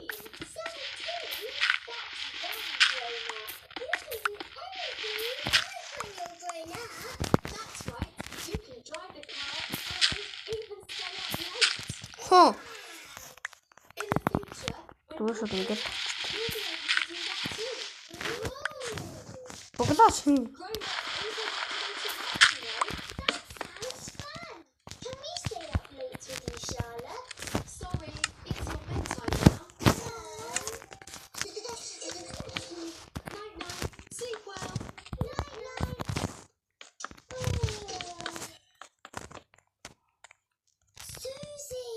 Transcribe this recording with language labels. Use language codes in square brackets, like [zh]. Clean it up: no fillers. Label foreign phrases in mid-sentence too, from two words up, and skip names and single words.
[en] 17? That's very grown up. You can do anything you like when you're grown up. That's right. You can drive a car and even stay up late. [mn] Хөө. [en] In the future, when [mn] Дүүшүүд [en] you're [mn] ингээд [en] you'll be able to do that too. Ooh, [mn] буглаач хин. [en] Grown up even have to go to work, you know. that sounds fun. Can we stay up late with you, Charlotte? Sorry, it's your bedtime now. Night night. Sleep well. Night, night. Susie!